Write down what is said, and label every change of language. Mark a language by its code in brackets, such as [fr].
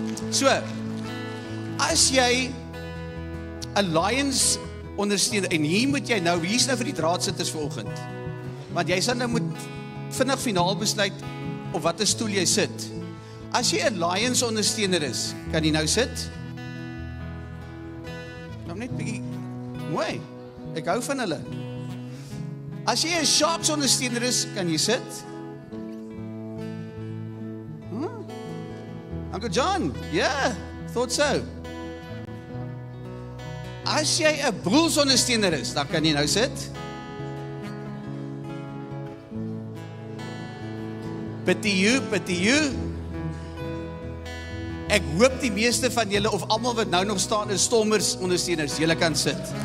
[af] So, as jy 'n Lions ondersteuner, en hier moet jy nou, hier's nou vir die draadsitters vanoggend, want jy sal nou moet vinnig finaal besluit op watter stoel jy sit. As jy 'n Lions ondersteuner is, kan jy nou sit? Nou net bietjie mooi. Ek hou van hulle. As jy 'n Sharks ondersteuner is, kan jy sit? [en] Uncle John, yeah, thought so. [af] As jy 'n Bulls ondersteuner is, dan kan jy nou sit. [en] Pity you. [af] Ek hoop die meeste van julle, of almal wat nou nog staan, is Stormers ondersteuners. Julle kan sit.